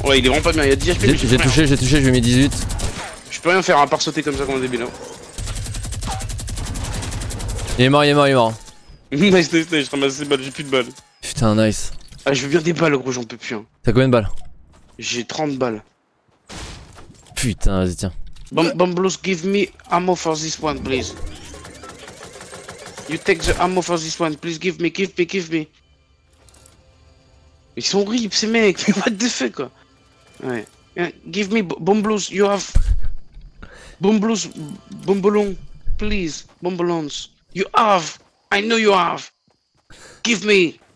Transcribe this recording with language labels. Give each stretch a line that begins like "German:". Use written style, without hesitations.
French: Ouais, il est vraiment pas bien. Il y a 10 HP. J'ai touché, je lui ai mis 18. Je peux rien faire à part sauter comme ça comme un débile. Hein. Il est mort. Nice, je ramasse des balles, j'ai plus de balles. Putain, nice. Ah, je veux bien des balles, gros, j'en peux plus. Hein. T'as combien de balles? J'ai 30 balles. Putain, vas-y, tiens.
English: Bamblos, give me ammo for this one, please. You take the ammo for this one, please give me.
French: Ils sont horribles ces mecs, mais
English: what the fuck
French: quoi.
English: Ouais. Give me Bamblos, you have. Bamblos, Bombolon, please, Bombolons. You have, I know you have. Give me.